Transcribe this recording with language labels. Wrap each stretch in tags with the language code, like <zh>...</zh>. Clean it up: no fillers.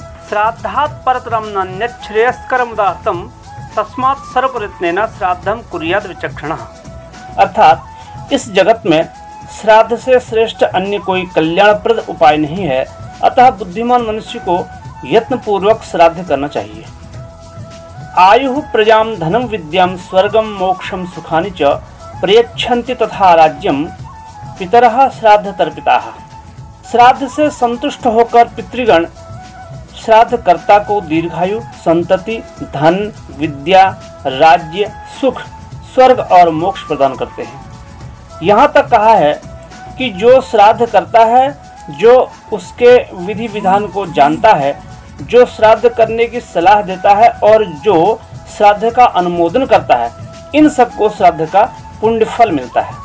<sa>श्राद्धात् परतरं नान्यत् श्रेयस्करमुदाहृतं तस्मात् सर्वप्रयत्नेन श्राद्धं कुर्याद् विचक्षणः।</sa> <hi>अर्थात इस जगत में श्राद्ध से श्रेष्ठ अन्य कोई कल्याणप्रद उपाय नहीं है, अतः बुद्धिमान मनुष्य को यत्नपूर्वक श्राद्ध करना चाहिए।</hi> <sa>आयुः प्रजां धनं विद्यां स्वर्गं मोक्षं सुखानि च प्रयच्छन्ति तथा राज्यं पितरः श्राद्ध तर्पिताः।</sa> <hi>श्राद्ध से संतुष्ट होकर पितृगण श्राद्धकर्ता को दीर्घायु, संतति, धन, विद्या, राज्य, सुख, स्वर्ग और मोक्ष प्रदान करते हैं। यहाँ तक कहा है कि जो श्राद्ध करता है, जो उसके विधि विधान को जानता है, जो श्राद्ध करने की सलाह देता है और जो श्राद्ध का अनुमोदन करता है, इन सबको श्राद्ध का पुण्य फल मिलता है।</hi>